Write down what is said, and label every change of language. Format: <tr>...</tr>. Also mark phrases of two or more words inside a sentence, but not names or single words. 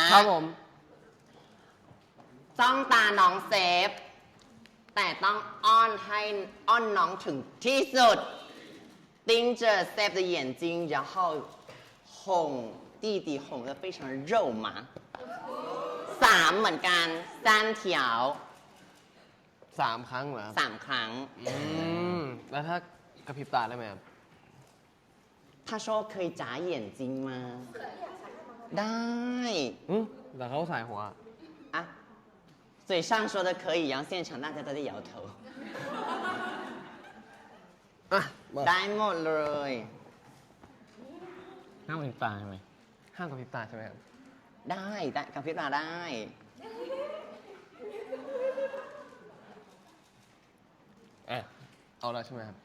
<th>ครับผม จ้องตาน้องเซฟ แต่ต้องอ้อนให้อ้อนน้องถึงที่สุด</th> <zh>盯着 Save 的眼睛然后哄弟弟哄得非常肉麻</zh> <th>3เหมือนกัน3条 3 ครั้งเหรอครับ 3ครั้ง แล้วถ้ากระพริบตาได้ไหมครับ</th> <zh>他说可以眨眼睛吗ได้</zh> <th>แต่เขาใส่หัว</th> <zh>啊嘴上说的可以然后现场大家都在摇头</zh> <th>อ่ะ ได้หมดเลย ห้ามลืมตาใช่ไหม ห้ามกับพริบตาใช่ไหมครับ ได้กับพริบตาได้ เอาแล้วใช่ไหมครับ</th>